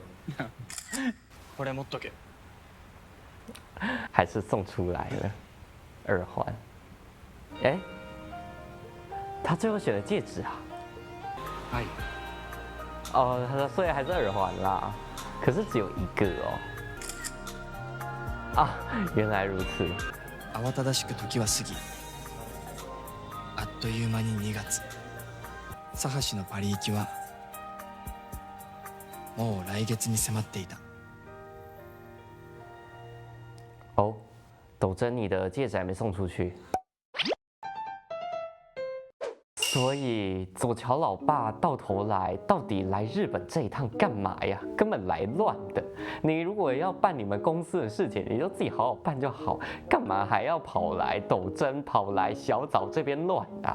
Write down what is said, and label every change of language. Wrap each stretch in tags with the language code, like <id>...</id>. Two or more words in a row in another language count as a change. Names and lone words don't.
<ja>これ持っとけ。</ja> <zh>还是送出来了耳环。哎，他最后选了戒指啊。</zh> <ja>はい。</ja> <zh>哦，所以还是耳环啦，可是只有一个哦。啊，原来如此。</zh> <ja>慌ただしく時は過ぎ、あっという間に2月。佐橋のパリ行きはもう来月に迫っていた。</ja> <zh>哦，斗真，你的戒指还没送出去。所以左乔老爸到头来到底来日本这一趟干嘛呀？根本来乱的。你如果要办你们公司的事情，你就自己好好办就好，干嘛还要跑来斗真，跑来小枣这边乱啊？</zh>